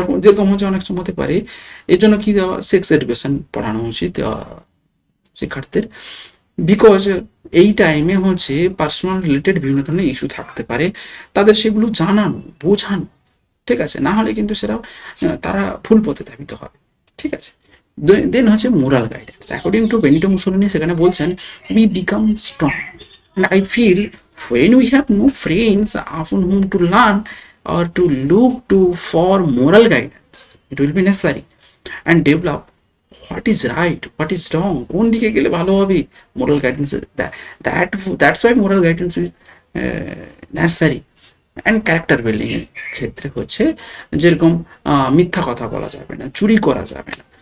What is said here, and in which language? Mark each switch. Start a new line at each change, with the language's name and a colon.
Bangla: যেরকম হচ্ছে অনেক সময় হতে পারে, এর জন্য কি দেওয়া, সেক্স এডুকেশন পড়ানো উচিত শিক্ষার্থীদের, বিকজ এই টাইমে হচ্ছে পার্সোনাল রিলেটেড বিভিন্ন ধরনের ইস্যু থাকতে পারে, তাদের সেগুলো জানানো, বোঝানো, ঠিক আছে, না হলে কিন্তু সেটা তারা ভুল পথে ধাবিত হবে, ঠিক আছে।
English: দেন হচ্ছে moral guidance, according to Benito Mussolini
Bangla: সেখানে বলছেন
English: we become strong and I feel when we have no friends upon whom to learn or to look to for moral guidance, it will be necessary and develop what is right, what is wrong,
Bangla: কোন দিকে গেলে ভালো হবে,
English: moral guidance, that's why moral guidance is necessary
Bangla: and character building এর ক্ষেত্রে হচ্ছে যেরকম মিথ্যা কথা বলা যাবে না, চুরি করা যাবে না।